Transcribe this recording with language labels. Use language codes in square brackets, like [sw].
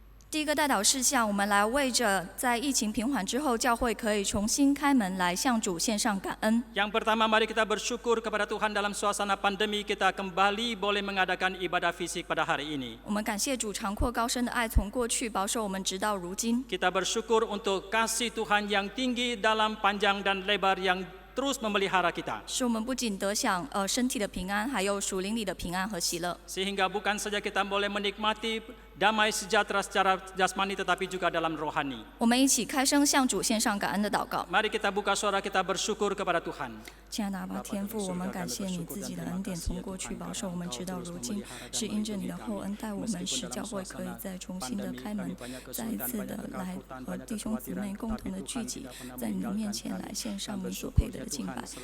[zh] 第一个代祷事项，我们来为着在疫情平缓之后，教会可以重新开门来向主献上感恩。 [id] Yang pertama, mari kita bersyukur kepada Tuhan dalam suasana pandemi kita kembali boleh mengadakan ibadah fisik pada hari ini. [zh] 我们感谢主长阔高深的爱从过去保守我们直到如今。 [id] Kita bersyukur untuk kasih Tuhan yang tinggi, dalam, panjang, dan lebar yang terus memelihara kita. [zh] 使我们不仅得享身体的平安，还有属灵里的平安和喜乐。 [id] Sehingga bukan saja kita boleh menikmati damai sejahtera secara jasmani tetapi juga dalam rohani. [zh] 我们一起开声向主献上感恩的祷告。 [id] Mari kita buka suara kita bersyukur kepada Tuhan. [zh] 亲爱的阿爸天父，我们感谢你自己的恩典从过去保守我们直到如今，是因着你的厚恩待我们，使教会可以再重新的开门，再一次的来和弟兄姊妹共同的聚集，在你的面前来献上你所配得的敬拜。